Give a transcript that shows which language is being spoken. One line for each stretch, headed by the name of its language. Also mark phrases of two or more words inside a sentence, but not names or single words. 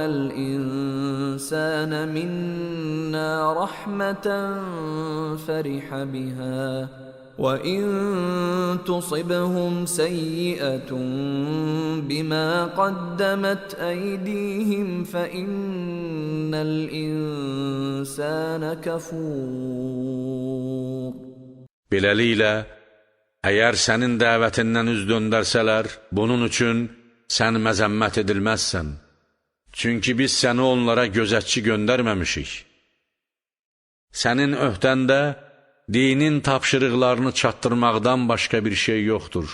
Arabic: الْإِنسَانَ مِنَّا رَحْمَةً فَرِحَ بِهَا وَإِن تُصِبْهُمْ سَيِّئَةٌ بِمَا قَدَّمَتْ أَيْدِيهِمْ فَإِنَّ الْإِنسَانَ كَفُورٌ.
Azerbaijani: Beləliklə, əgər sənin dəvətindən üz döndərsələr, bunun üçün sən məzəmmət edilməzsən. Çünki biz səni onlara gözətçi göndərməmişik. Sənin öhdəndə dinin tapşırıqlarını çatdırmaqdan başqa bir şey yoxdur.